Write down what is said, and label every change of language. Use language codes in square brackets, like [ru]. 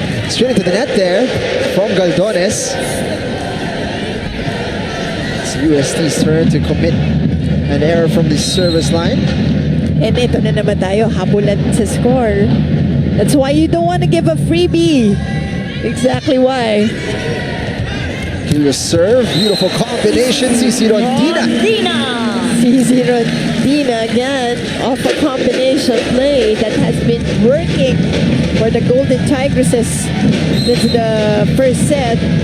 [en] Straight into the net there from Galdones. It's UST's turn to commit an error from the service line. And [tl] ito na naman tayo, habulan sa score. [en] That's why you don't want to give a freebie. Exactly why. Curious serve, beautiful combination. CC Rondina. Dina. CZ Rondina again off a combination play that has been working for the Golden Tigresses since the first set.